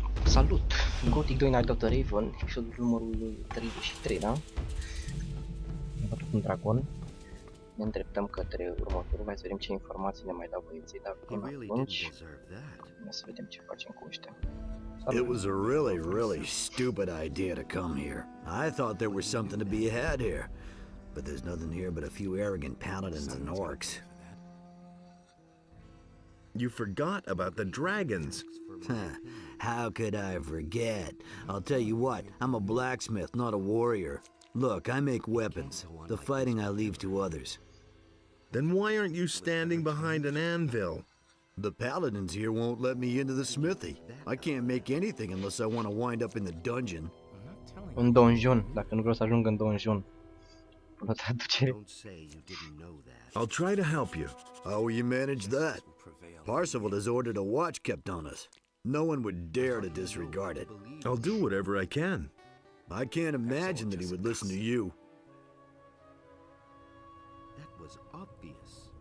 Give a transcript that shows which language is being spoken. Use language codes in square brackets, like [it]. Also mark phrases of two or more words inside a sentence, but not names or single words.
[ro] Salut! Gothic 2 Night of the Raven, episodul numărul 33, da? Am bătut un dragon. Ne îndreptăm către următorul, hai să vedem ce informații ne mai dau băieții, dar până atunci să vedem ce facem cu ăștia. [en] It was a really stupid idea to come here. I thought there was something to be had here, but there's nothing here but a few arrogant paladins and orcs. You forgot about the dragons. How could I forget? I'll tell you what, I'm a blacksmith, not a warrior. Look, I make weapons. The fighting I leave to others. Then why aren't you standing behind an anvil? The paladins here won't let me into the smithy. I can't make anything unless I want to wind up in the dungeon. [ro] În donjon, dacă nu vreau să ajung în donjon. Până traducere. [en] I'll try to help you. How will you manage that? Parsifal has ordered a watch kept on us. No one would dare to disregard it. I'll do whatever I can. I can't imagine that he would listen to you. That was obvious.